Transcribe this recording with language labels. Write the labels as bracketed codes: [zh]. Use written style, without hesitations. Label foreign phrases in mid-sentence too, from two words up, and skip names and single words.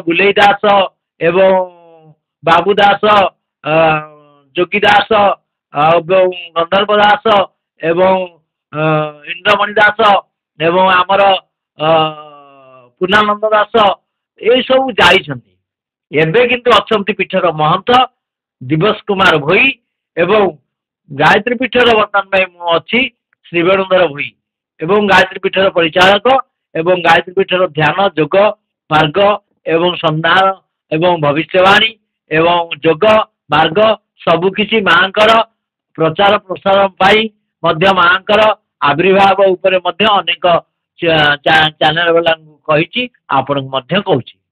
[or] ବୁଲେଇ ଦାସ ଏବଂ ବାବୁ ଦାସ ଯୋଗୀ ଦାସ ଗନ୍ଧର୍ବ ଦାସ ଏବଂ ଇନ୍ଦ୍ରମଣି ଦାସ ଏବଂ ଆମର ପୂର୍ଣ୍ଣାନନ୍ଦ ଦାସ ଏ ସବୁ ଯାଇଛନ୍ତି ଏବେ କିନ୍ତୁ ଅଛନ୍ତି ପୀଠର ମହନ୍ତ ଦିବସ କୁମାର ଭୋଇ ଏବଂ ଗାୟତ୍ରୀ ପୀଠର ବର୍ତ୍ତମାନ ଅଛି ଶ୍ରୀ ବେଣୁଧର ଭୋଇ ଏବଂ ଗାୟତ୍ରୀ ପୀଠର ପରିଚାଳକ ଏବଂ ଗାୟତ୍ରୀ ପୀଠର ଧ୍ୟାନ ଯୋଗ ମାର୍ଗ ଏବଂ ସନ୍ଧାନ ଏବଂ ଭବିଷ୍ୟବାଣୀ ଏବଂ ଯୋଗ ମାର୍ଗ ସବୁକିଛି ମାଙ୍କର ପ୍ରଚାର ପ୍ରସାର ପାଇଁ ମଧ୍ୟ ମାଙ୍କର ଆବିର୍ଭାବ ଉପରେ ମଧ୍ୟ ଅନେକ ଚ୍ୟାନେଲ ବାଲାଙ୍କୁ କହିଛି, ଆପଣଙ୍କୁ ମଧ୍ୟ କହୁଛି।